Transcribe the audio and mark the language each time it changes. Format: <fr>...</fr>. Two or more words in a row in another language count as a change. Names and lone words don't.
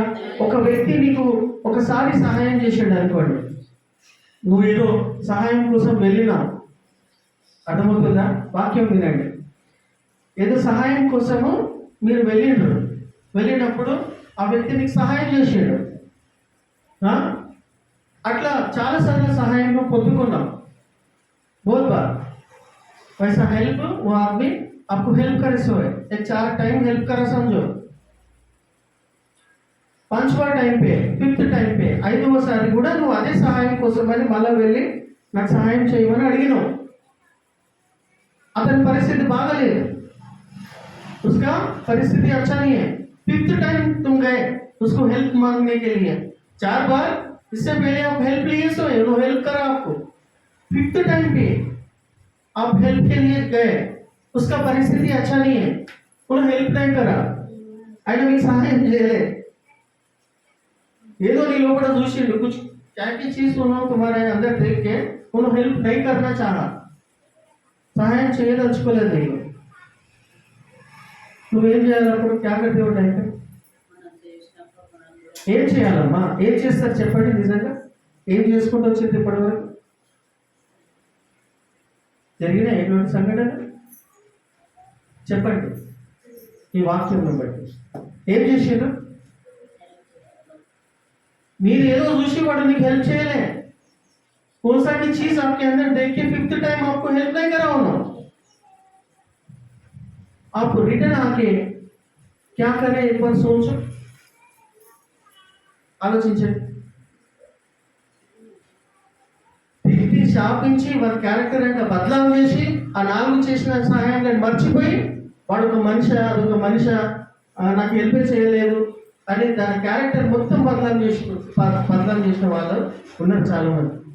<te>ఒక వ్యక్తి నీకు ఒకసారి సహాయం చేసాడు అనుకోండి, నువ్వు ఏదో సహాయం కోసం వెళ్ళినావు, అర్థమవుతుందా? వాక్యం వినండి. ఏదో సహాయం కోసము మీరు వెళ్ళినప్పుడు ఆ వ్యక్తి నీకు సహాయం చేసాడు. అట్లా చాలాసార్లు సహాయం నువ్వు పొందుకున్నాం.</te> <hi>बहुत बार वैसा हेल्प वो आदमी आपको हेल्प करे सो है, एक 4 टाइम हेल्प करा समझो,</hi> <te>5వ టైం पे 5th టైం पे 5వసారి కూడా నువ్వు అదే సహాయం కోసమని మళ్ళీ వెళ్ళి నాకు సహాయం చేయమని అడిగినావు. అతని పరిస్థితి బాగలేదు,</te> <hi>उसका परिस्थिति अच्छा नहीं है. 5th टाइम तुम गए उसको हेल्प मांगने के लिए. 4 बार इससे पहले आप हेल्प लिए सो है, वो हेल्प करा आपको. 5th टाइम पे आप हेल्प के लिए गए, उसका परिस्थिति अच्छा नहीं है, उन्होंने हेल्प नहीं करा,</hi> <te>ఆయన మీకు సహాయం చేయలే. ఏదో నీ లోపల చూసిండు,</te> <hi>कुछ क्या की चीज सुनो तुम्हारे अंदर देख के उन्होंने हेल्प नहीं करना चाहा,</hi> <te>సహాయం చేయదలుచుకోలేదు. నీకు నువ్వేం చేయాలప్పుడు క్యా కట్టే ఉంటాయి, ఏం చేయాలమ్మా, ఏం చేస్తారు చెప్పండి. నిజంగా ఏం చేసుకుంటూ వచ్చింది ఇప్పటి వరకు జరిగిన ఎటువంటి సంఘటన చెప్పండి. ఈ వాక్యం బట్టి ఏం చేసారు? మీరు ఏదో చూసి వాడు నీకు हेल्प చేయలే.</te> <hi>कौन सा की चीज आपके अंदर देख के 5th टाइम आपको हेल्प नहीं करा होना. आप रिटर्न आके क्या करें एक बार सोचो,</hi> <te>ఆలోచించండి. తిరిగి శాపించి వారి క్యారెక్టర్ అంటే బదలాం చేసి ఆ 4 చేసిన సహాయాన్ని మర్చిపోయి వాడు ఒక మనిషి అదొక మనిషి నాకు హెల్ప్ చేయలేదు అని దాని క్యారెక్టర్ మొత్తం బదలాం చేసిన వాళ్ళు ఉన్నారు చాలా మంది.</te>